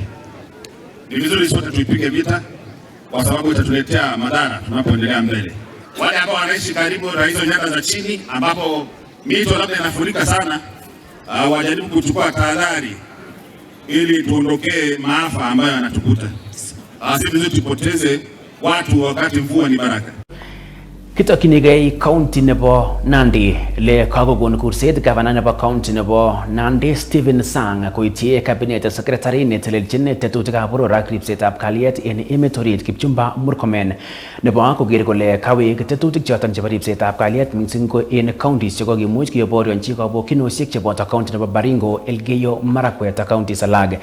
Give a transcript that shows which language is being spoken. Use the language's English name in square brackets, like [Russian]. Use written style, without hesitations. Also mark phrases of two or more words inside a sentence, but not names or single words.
[Swahili] Ni vizuri sote tuipige vita kwa sababu itatuletea madhara tunapoendelea mbele. Wale ambao wanaishi karibu na hizo nyanda za chini ambapo mito labda inafurika sana, wajaribu kuchukua tahadhari ili tuondokee maafa ambayo yanatukuta. Si vizuri tupoteze watu wakati mvua ni baraka. [Kalenjin] Kitokyinigei county nebo Nandi le kakokon kurset gavana nebo county nebo Nandi Stephen Sang koityi [English] cabinet secretary [Kalenjin] netelelchin tetutikab boror ak ripsetab kalyet en emet orit Kipchumba Murkomen nebo koker kole kawek tetutik choton chebo ripsetab kalyet missing ko en counties chekokimuch keborionchi kabokchinosiek cheboto county nebo Baringo, Elgeyo Marakwet ak counties alak.